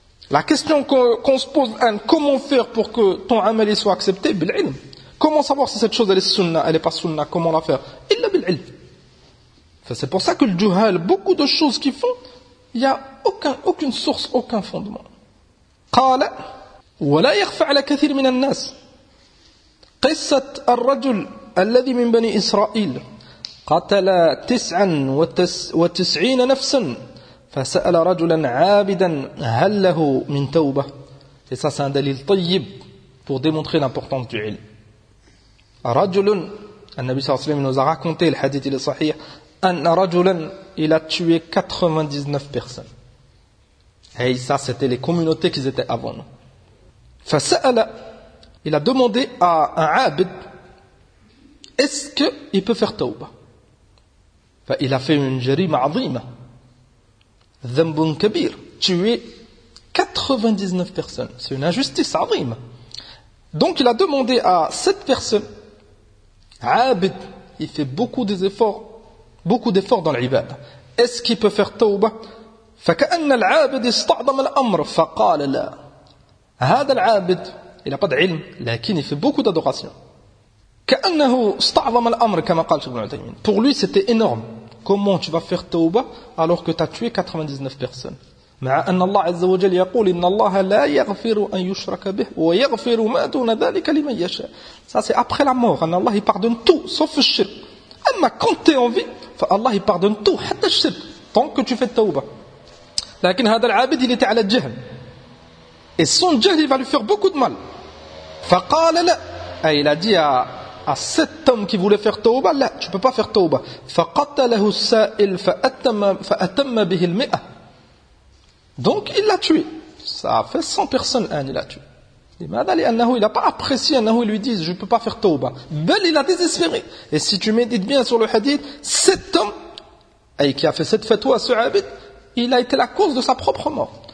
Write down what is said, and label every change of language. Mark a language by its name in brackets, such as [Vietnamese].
[French] La question qu'on se pose, comment faire pour que ton amal soit accepté? Comment savoir si cette chose elle est sunna, elle n'est pas sunna, comment la faire? [Arabic] Illa bil'ilm. [French] C'est pour ça que le juhal, beaucoup de choses qu'ils font, il n'y a aucune source, aucun fondement. [Arabic] Qala. ولا يخفى على كثير من الناس قصة الرجل الذي من بني إسرائيل قتل 99 نفسا فسأل رجلا عابدا هل له من توبة. [French] Et ça c'est un dalil طيب pour démontrer l'importance du ilm. [Arabic] رجل النبي صلى الله عليه وسلم [French] nous a raconté le hadith il est sahih [Arabic] أن رجلا [French] il a tué 99 personnes. Et ça c'était les communautés qu'ils étaient avant nous. فَسَأَلَ Il a demandé à un abid, est-ce qu'il peut faire tawbah? Il a fait une [Arabic] jarima azima, dhanbun kabir, [French] tuer 99 personnes. C'est une injustice azima. Donc il a demandé à cette personne, abid, il fait beaucoup d'efforts dans l'ibad, est-ce qu'il peut faire tawbah? [Arabic] فَكَأَنَّ الْعَابِدِ اسْتَعْضَمَ الْأَمْرَ فَقَالَ لَا. هذا العابد [French] il n'a pas de ilm لكن il fait beaucoup d'adoration. [Arabic] كأنه استعظم الأمر كما قال شيخ ابن عثيمين. [French] Pour lui c'était énorme. Comment tu vas faire tauba alors que tu as tué 99 personnes? [Arabic] مع أن الله عز وجل يقول إن الله لا يغفر أن يشرك به ويغفر ما دون ذلك لمن يشاء. [French] Ça c'est après la mort. أن الله pardonne tout sauf le shirk. أما quand tu es en vie, فالله pardonne tout [Arabic] حتى الشرك [French] tant que tu fais tauba. [Arabic] لكن هذا العابد [French] il était [Arabic] على الجهل. [French] Et son jahl va lui faire beaucoup de mal. [Arabic] فقال لا. [French] Et il a dit à cet homme qui voulait faire tauba, là, tu peux pas faire tauba. [Arabic] فقتله السائل فأتم به المئة. [French] Donc il l'a tué. Ça a fait 100 personnes, il l'a tué. [Arabic] لماذا لأنه [French] il a pas apprécié, أنه il lui dise je peux pas faire tauba. Bel il a désespéré. Et si tu médites bien sur le hadith, cet homme, qui a fait cette fatwa, ce abid, il a été la cause de sa propre mort.